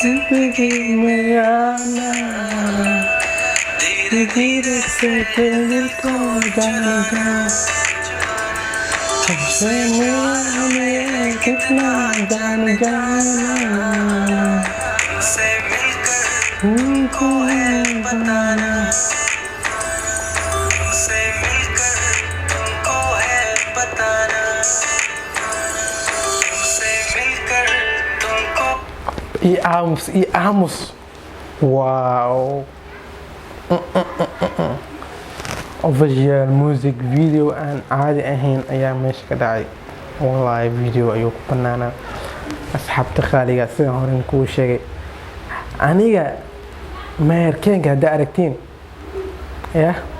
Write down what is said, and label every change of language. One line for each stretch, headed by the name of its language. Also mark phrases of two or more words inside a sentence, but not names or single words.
Hindi: जिंदगी में आना धीरे धीरे से दिल को जाना तुमसे मिलने कितना जान जाना तुमसे मिलकर तुमको है बताना तुमसे मिलकर तुमको है बताना तुमसे मिलकर तुमको ई aamus wow
English: official music video
Somali: aan caadi ahayn ayaa meesha ka dhacay wallahi video ayuu ku banaanaa asxaabta qaaliga sidaan horen kuu sheegay aniga maherkeenka haddaa aragtiin yah